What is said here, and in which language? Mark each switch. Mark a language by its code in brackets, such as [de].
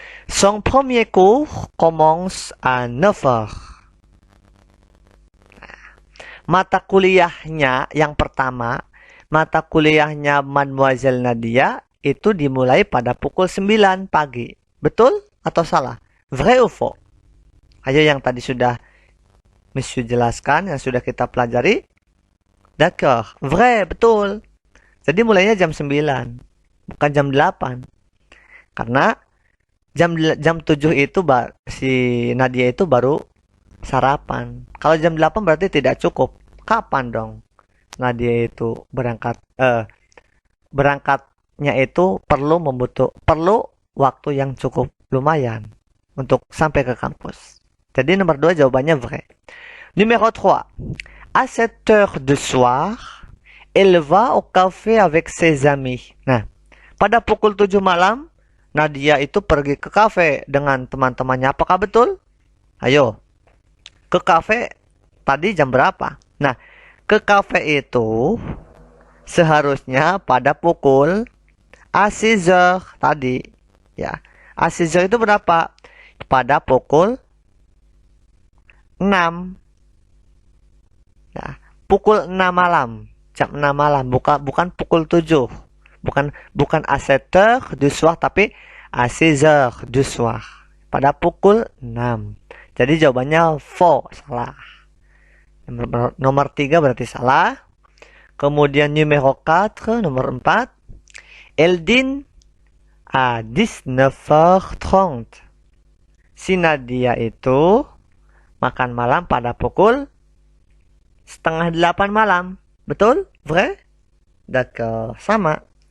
[fr] Son premier cours commence à 9 heures. [id] Mata kuliahnya yang pertama, mata kuliahnya Mademoiselle Nadia itu dimulai pada pukul 9 pagi. Betul atau salah? [fr] Vrai ou faux? [id] Ayo yang tadi sudah Monsieur jelaskan, yang sudah kita pelajari. [fr] D'accord, vrai, [id] betul. Jadi mulainya jam 9, bukan jam 8. Karena jam 7 itu si Nadia itu baru sarapan. Kalau jam 8 berarti tidak cukup. Kapan dong Nadia itu berangkatnya itu perlu waktu yang cukup lumayan untuk sampai ke kampus. Jadi nomor 2 jawabannya vrai. [fr] Numéro 3. À 7 heures du soir, elle va au café avec ses amis. [id] Nah, pada pukul 7 malam, Nadia itu pergi ke kafe dengan teman-temannya. Apakah betul? Ayo. Ke kafe tadi jam berapa? Nah, ke kafe itu seharusnya pada pukul [fr] à 6 heures [id] tadi. Ya. [fr] À 6 heures [id] itu berapa? Pada pukul 6. Nah, pukul 6 malam. Jam 6 malam, bukan pukul 7. Bukan [fr] à 7 heures du soir, [id] tapi [fr] à 6 heures du soir. [id] Pada pukul 6. Jadi jawabannya faux, salah. Nomor 3 berarti salah. Kemudian [fr] numéro 4, [id] nomor 4. [fr] Elle dîne à 19h30. [id] Si Nadia itu makan malam pada pukul 7:30 malam. Betul? [fr] Vrai? D'accord. [id] Sama.